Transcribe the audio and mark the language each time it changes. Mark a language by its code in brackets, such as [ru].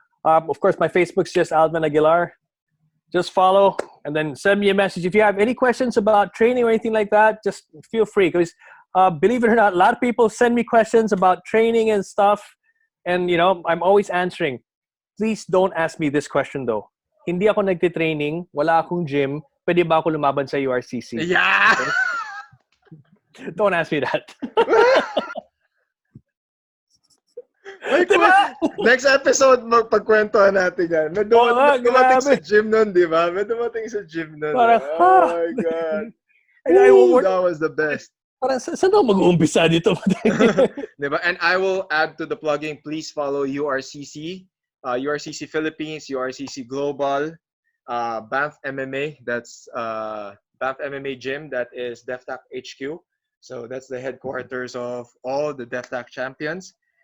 [en] of course my Facebook's just Alvin Aguilar. Just follow and then send me a message if you have any questions about training or anything like that. Just feel free, because believe it or not, a lot of people send me questions about training and stuff, and I'm always answering. Please don't ask me this question though. [tl] Hindi ako nagtitraining, wala akong gym, pwede ba ako lumaban sa URCC? [en] Yeah! Okay? Don't ask me that. [tl] May Diba? [en] Next episode, [tl] magpagkwentuhan natin yan. Oo nga, May dumating grabe. sa gym nun, di ba? May dumating sa gym nun. Eh. Parang, [en] Oh my God. I Woo! what, That was the best. [tl] parang saan ako mag-uumpisa dito? Diba? [en] And I will add to the plugging, please follow URCC, URCC Philippines, URCC Global, Banff MMA, that's Banff MMA Gym, that is DefTac HQ. So that's the headquarters of all the DefTac champions.